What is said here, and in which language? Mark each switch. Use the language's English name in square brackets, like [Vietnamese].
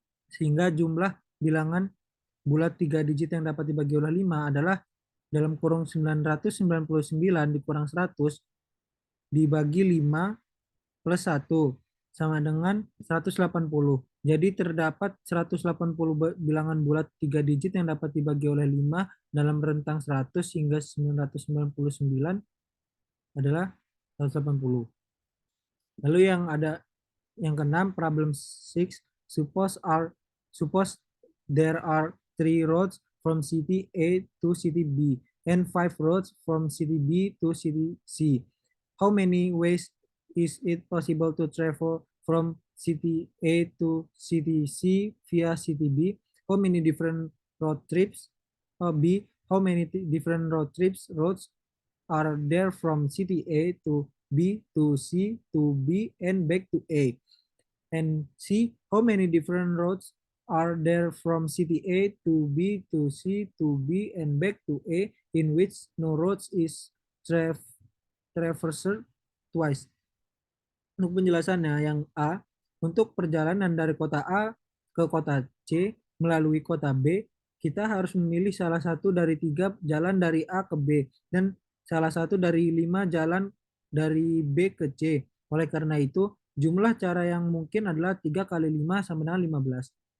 [Indonesian] Sehingga jumlah bilangan bulat 3 digit yang dapat dibagi oleh 5 adalah dalam kurung 999 dikurang 100 dibagi 5 plus 1 sama dengan 180. Jadi terdapat 180 bilangan bulat 3 digit yang dapat dibagi oleh 5 dalam rentang 100 hingga 999 adalah 180. Lalu yang keenam, problem 6. [English] Suppose there are 3 roads from city A to city B and 5 roads from city B to city C. How many ways is it possible to travel from city A to city C via city B? How many different road trips? B. How many different roads are there from city A to B to C to B and back to A? And C. How many different roads are there from city A to B to C to B and back to A, in which no roads is traversed twice? [Indonesian] Untuk penjelasannya, yang A, untuk perjalanan dari kota A ke kota C melalui kota B, kita harus memilih salah satu dari 3 jalan dari A ke B dan salah satu dari 5 jalan dari B ke C. Oleh karena itu, jumlah cara yang mungkin adalah 3 kali 5 sama dengan 15.